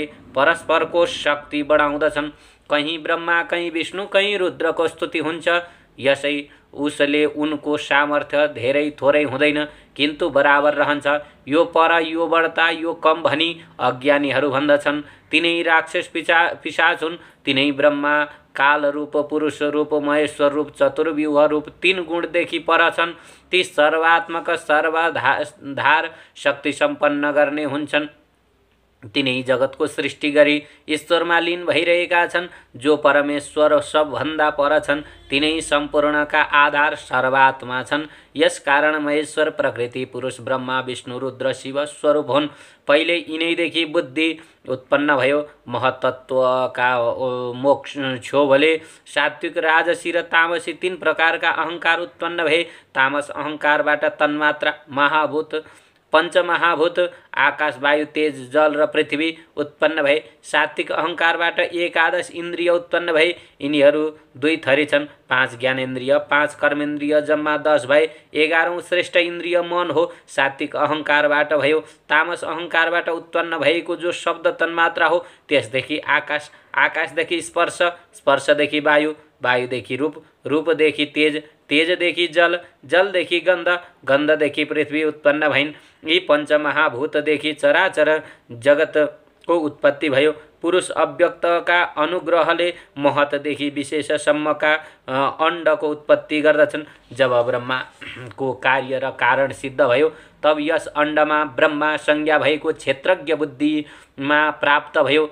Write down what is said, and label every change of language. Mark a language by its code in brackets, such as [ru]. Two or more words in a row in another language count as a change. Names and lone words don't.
[ne] परस्परको शक्ति बढाउँदछन्। कहीँ ब्रह्मा, कहीँ विष्णु, कहीँ रुद्रको स्तुति हुन्छ। यसै उसले उनको सामर्थ्य धेरै थोरै हुँदैन, किन्तु बराबर रहन्छ। यो पर, यो बढ्ता, यो कम भनी अज्ञानीहरू भन्दछन्। तिनै राक्षस पिशाच हुन्। तिनै ब्रह्मा काल रूप, पुरुष रूप, महेश्वर रूप, चतुर्व्यूह रूप 3 गुणदेखि पर छन्। ती सर्वात्मक, सर्वाधार, शक्ति सम्पन्न गर्ने हुन्छन्। तिनै जगतको सृष्टि गरी ईश्वरमा लीन भइरहेका छन्। जो परमेश्वर सबभन्दा पर छन्, तिनै सम्पूर्णका आधार सर्वात्मा छन्। यस कारण महेश्वर प्रकृति पुरुष ब्रह्मा, विष्णु, रुद्र, शिव स्वरूप हुन्। पहिले यिनैदेखि बुद्धि उत्पन्न भयो। महतत्वका मोक्ष क्षोभले सात्विक, राजसी र तामसी 3 प्रकारका अहंकार उत्पन्न भए। तामस अहंकारबाट तन्मात्रा, महाभूत, पंचमहाभूत, आकाश, वायु, तेज, जल र पृथ्वी उत्पन्न भए। सात्विक अहंकारबाट 11 इन्द्रिय उत्पन्न भए। यिनीहरू 2 थरी छन्, 5 ज्ञानेन्द्रिय, 5 कर्मेन्द्रिय, जम्मा 10 भए। 11औं श्रेष्ठ इन्द्रिय मन हो, सात्विक अहंकारबाट भयो। तामस अहंकारबाट उत्पन्न भएको जो शब्द तन्मात्रा हो, त्यसदेखि आकाश, आकाशदेखि स्पर्श, स्पर्शदेखि वायु, वायुदेखि रूप, रूपदेखि तेज, तेजदेखि जल, जलदेखि गन्ध, गन्धदेखि पृथ्वी उत्पन्न भइन्। यी पंचमहाभूतदेखि चराचर जगतको उत्पत्ति भयो। पुरुष अव्यक्तका अनुग्रहले महतदेखि विशेषसम्मका अण्डको उत्पत्ति गर्दछन्। जब ब्रह्माको कार्य र कारण सिद्ध भयो, तब यस अण्डमा ब्रह्मा संज्ञा भएको क्षेत्रज्ञ बुद्धिमा प्राप्त भयो।